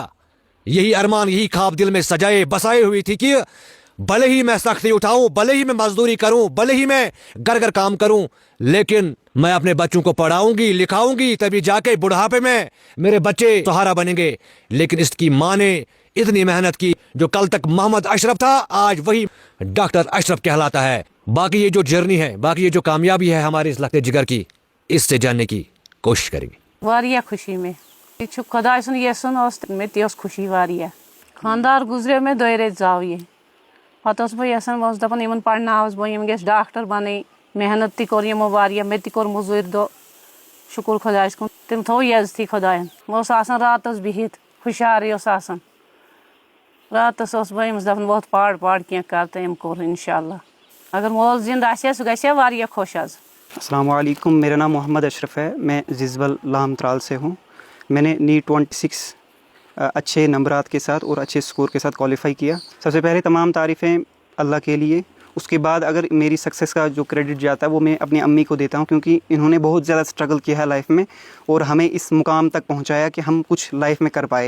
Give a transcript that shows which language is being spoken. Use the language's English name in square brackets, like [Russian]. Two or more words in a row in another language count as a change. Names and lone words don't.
[Urdu] یہی ارمان, یہی خواب دل میں سجائے بسائے ہوئی تھی کہ بھلے ہی میں سختی اٹھاؤں, بھلے ہی میں مزدوری کروں, بھلے ہی میں گھر گھر کام کروں, لیکن میں اپنے بچوں کو پڑھاؤں گی لکھاؤں گی, تبھی جا کے بڑھاپے میں میرے بچے سہارا بنیں گے. لیکن اس کی ماں نے اتنی محنت کی, جو کل تک محمد اشرف تھا آج وہی ڈاکٹر اشرف کہلاتا ہے. باقی یہ جو جرنی ہے, باقی یہ جو کامیابی ہے ہمارے اس لگتے جگر کی, اس سے جاننے کی کوشش کریں گے. [Kashmiri] واریاہ خوشی میں یہ چھُ خۄداے سُنٛد یژھُن اوس مےٚ تہِ ٲس خوشی واریاہ. خاندار گُزریو مےٚ 2 ریٚتۍ ژاو یہِ پتہٕ ٲسٕس بہٕ یژھان, بہٕ ٲسٕس دپان یِمن پرناوس بہٕ, یِم گژھِ ڈاکٹر بنٕنۍ. محنت تہِ کوٚر یِمو واریاہ, مےٚ تہِ کوٚر موٚزوٗرۍ دۄہ, شُکر خۄدایس کُن تٔمۍ تھوٚو عزتھٕے خۄداین. بہٕ اوسُس آسان راتس بِہِتھ, ہُشارٕے اوس آسان, راتس اوس بہٕ أمِس دپان وۄتھ پار کینٛہہ کر, تہٕ أمۍ کوٚر انشاء اللہ. اگر مول زِنٛدٕ آسہِ ہا سُہ گژھِ ہا واریاہ خۄش آز. [Urdu] السلام علیکم, میرا نام محمد اشرف ہے, میں زیزبل لام ترال سے ہوں. میں نے نیٹ 26 اچھے نمبرات کے ساتھ اور اچھے اسکور کے ساتھ کوالیفائی کیا. سب سے پہلے تمام تعریفیں اللہ کے لیے. اس کے بعد اگر میری سکسیس کا جو کریڈٹ جاتا ہے وہ میں اپنی امی کو دیتا ہوں, کیونکہ انہوں نے بہت زیادہ اسٹرگل کیا ہے لائف میں اور ہمیں اس مقام تک پہنچایا کہ ہم کچھ لائف میں کر پائے.